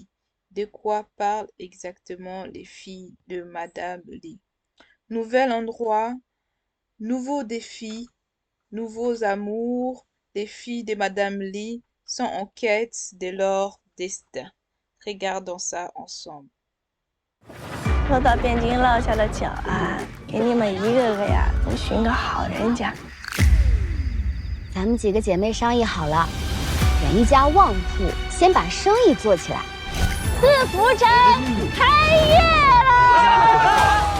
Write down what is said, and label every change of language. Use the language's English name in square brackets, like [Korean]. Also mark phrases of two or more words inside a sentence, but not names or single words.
[French] De quoi parlent exactement Les filles de Madame Lee? Nouvel endroit, nouveaux défis, nouveaux amours. Les filles de Madame Lee sont en quête de leur destin. Regardons ça ensemble. [Chinese] 说到汴京落下的脚啊，给你们一个个呀都寻个好人家。咱们几个姐妹商议好了，选一家旺铺，先把生意做起来。四福城开业了！